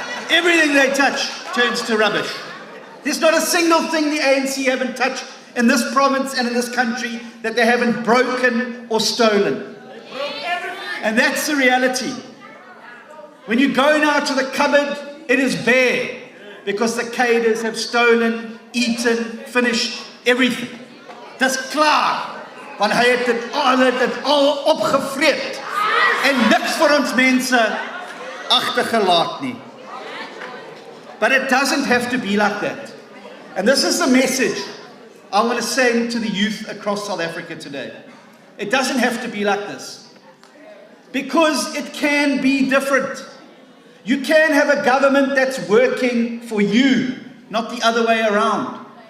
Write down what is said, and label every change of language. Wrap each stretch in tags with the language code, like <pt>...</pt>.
<en>Everything they touch turns to rubbish. There's not a single thing the ANC haven't touched in this province and in this country that they haven't broken or stolen. And that's the reality. When you go now to the cupboard, it is bare because the cadres have stolen, eaten, finished everything.</en> <af>Dis klaar, want hy het dit al opgevreet en niks vir ons mense agtergelaat nie.</af> <en>But it doesn't have to be like that. And this is the message I want to send to the youth across South Africa today. It doesn't have to be like this. Because it can be different. You can have a government that's working for you, not the other way around.</en>